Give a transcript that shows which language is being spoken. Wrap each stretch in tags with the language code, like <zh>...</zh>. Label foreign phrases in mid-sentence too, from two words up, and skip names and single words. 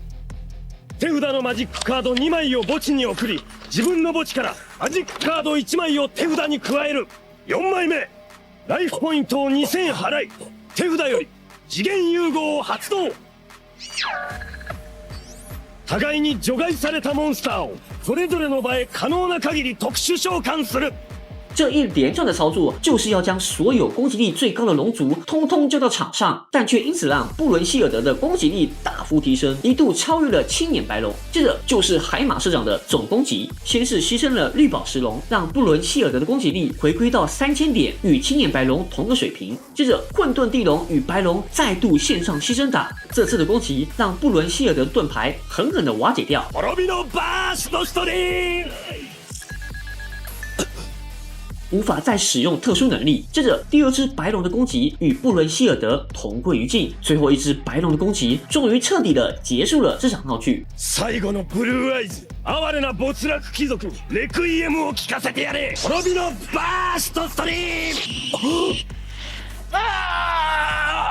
<ja>手札のマジックカード2枚を墓地に送り、自分の墓地からマジックカード1枚を手札に加える。4枚目、ライフポイントを2000払い、手札より次元融合を発動。互いに除外されたモンスターをそれぞれの場へ可能な限り特殊召喚する。</ja> <zh>这一连串的操作就是要将所有攻击力最高的龙族通通叫到场上，但却因此让布伦希尔德的攻击力大幅提升，一度超越了青眼白龙。接着就是海马社长的总攻击，先是牺牲了绿宝石龙，让布伦希尔德的攻击力回归到3000点，与青眼白龙同个水平。接着混沌地龙与白龙再度线上牺牲打，这次的攻击让布伦希尔德的盾牌狠狠的瓦解掉。</zh> <ja>滅びのバーストストリーム，</ja> <zh>无法再使用特殊能力。接着第二只白龙的攻击与布伦希尔德同归于尽，最后一只白龙的攻击终于彻底的结束了这场闹剧。</zh> <ja>最後のブルーアイズ、哀れな没落貴族にレクイエムを聴かせてやれ。滅びのバーストストリーム。あー</ja>